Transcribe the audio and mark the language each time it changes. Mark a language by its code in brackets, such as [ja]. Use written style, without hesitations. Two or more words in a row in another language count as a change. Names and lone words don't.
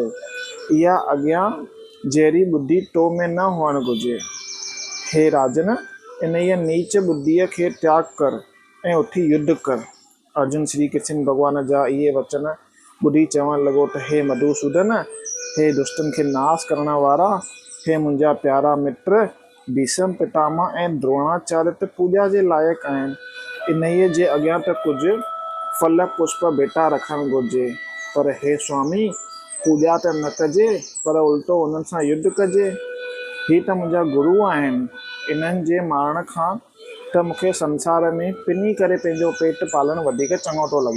[sd] इहा अॻियां जहिड़ी ॿुधी तो में न हुअणु घुरिजे। हे राजन, इन ई नीच ॿुद्धीअ खे त्याग कर ऐं उथी युद्ध कर। अर्जुन श्री कृष्ण भॻवान जा इहे वचन ॿुधी चवण लॻो त हे मधुसूदन, हे दुष्टनि खे नाश करण वारा, हे मुंहिंजा प्यारा मित्र, भीष्म पितामह ऐं द्रोणाचार्य त पूॼा जे लाइक़ु आहिनि। इन ई जे अॻियां त कुझु फल पुष्प भेटा रखणु घुरिजे, पर हे स्वामी, पूॼा त न कजे, पर उल्टो उन्हनि सां युद्ध कजे। ही त मुंहिंजा गुरू आहिनि। इन्हनि जे मारण खां त मूंखे संसार में पिनी करे पंहिंजो पेट पालणु वधीक चङो थो लॻे।